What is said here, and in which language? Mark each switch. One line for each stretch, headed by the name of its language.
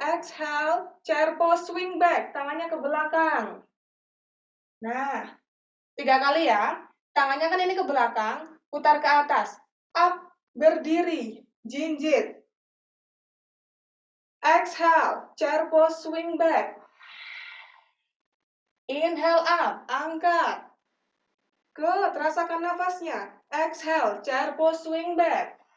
English: Exhale, chair pose, swing back.
Indonesian: Tangannya ke belakang. Nah, 3 kali ya. Tangannya kan ini ke belakang, putar ke atas.
English: Up,
Indonesian: berdiri, jinjit.
English: Exhale, chair pose, swing back. Inhale up,
Indonesian: angkat.
English: Good,
Indonesian: rasakan nafasnya.
English: Exhale, chair pose, swing back.